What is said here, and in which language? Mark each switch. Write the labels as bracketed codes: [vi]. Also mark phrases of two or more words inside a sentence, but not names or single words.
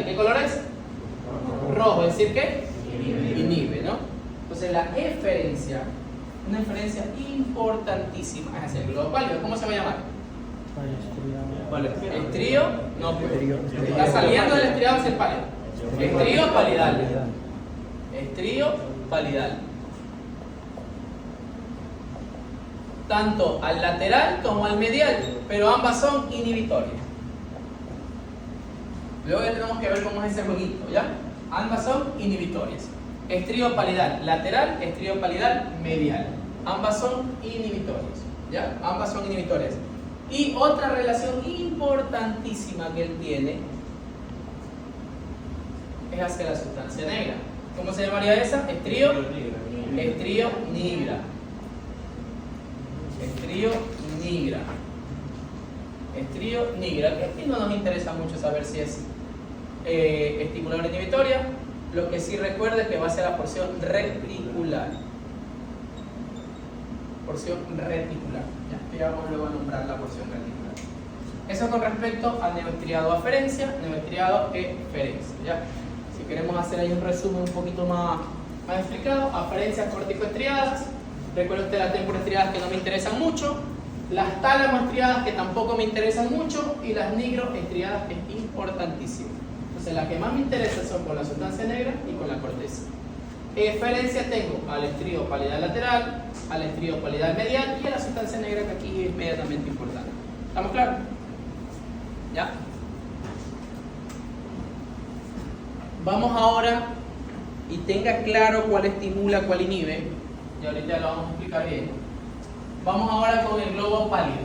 [es] ¿Qué color es? Rojo. ¿Es decir qué? Inhibe, ¿no? Entonces la eferencia, una eferencia importantísima, es hacia el globo pálido. ¿Cómo se va a llamar? Estrío, no, está saliendo del estriado hacia el pálido. Estrío palidal. Estrío palidal. Tanto al lateral como al medial, pero ambas son inhibitorias. Luego ya tenemos que ver cómo es ese jueguito, ¿ya? Ambas son inhibitorias. Estrío palidal lateral, estrío palidal medial. Ambas son inhibitorias, ¿ya? Ambas son inhibitorias. Y otra relación importantísima que él tiene es hacia la sustancia negra. ¿Cómo se llamaría esa? Estrío nigra. Estrío nigra. Estrío nigra. Aquí no nos interesa mucho saber si es estimular o inhibitoria. Lo que sí recuerda es que va a ser la porción reticular. Porción reticular. Ya vamos luego a nombrar la porción reticular. Eso con respecto al neoestriado aferencia, neoestriado eferencia. ¿Ya? Si queremos hacer ahí un resumen un poquito más explicado, aferencias corticoestriadas. Recuerden ustedes las tempoestriadas que no me interesan mucho, las tálamoestriadas que tampoco me interesan mucho y las nigroestriadas que es importantísimo. Entonces las que más me interesan son con la sustancia negra y con la corteza. Eferencia tengo al estrío palidal lateral, al estrío palidal medial y a la sustancia negra que aquí es inmediatamente importante. ¿Estamos claros? ¿Ya? Vamos ahora y tenga claro cuál estimula, cuál inhibe. Y ahorita lo vamos a explicar bien. Vamos ahora con el globo pálido.